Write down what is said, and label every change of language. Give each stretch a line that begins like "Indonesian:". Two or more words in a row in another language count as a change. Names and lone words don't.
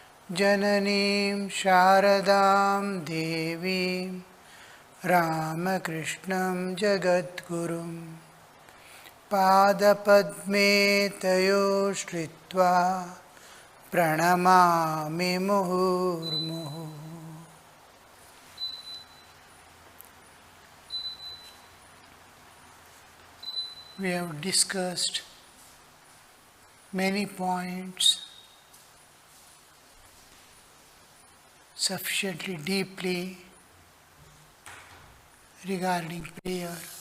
Sanskrit: जननीं शारदां देवीं रामकृष्णं जगद्गुरुं पादपद्मे तयोः श्रित्वा प्रणमामि मुहुर्मुहुः.
English: We have discussed many points sufficiently deeply regarding prayer.